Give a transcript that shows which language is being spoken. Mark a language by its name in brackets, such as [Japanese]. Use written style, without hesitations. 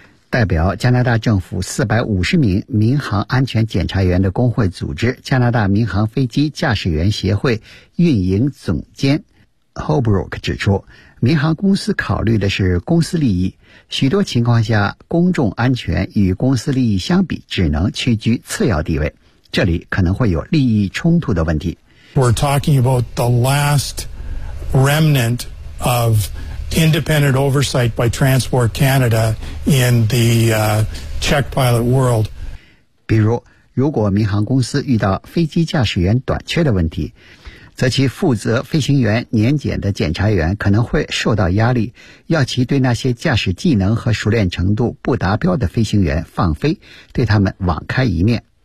[Chinese] 代表加拿大政府450名民航安全检查员的工会组织加拿大民航飞机驾驶员协会运营总监 Holbrook 指出，民航公司考虑的是公司利益，许多情况下公众安全与公司利益相比只能屈居次要地位，这里可能会有利益冲突的问题。 [English] We're talking about the last remnant of independent oversight by Transport Canada in the check pilot world. [Chinese] 比如如果民航公司遇到飞机驾驶员短缺的问题，则其负责飞行员年检的检查员可能会受到压力，要其对那些驾驶技能和熟练程度不达标的飞行员放飞，对他们网开一面。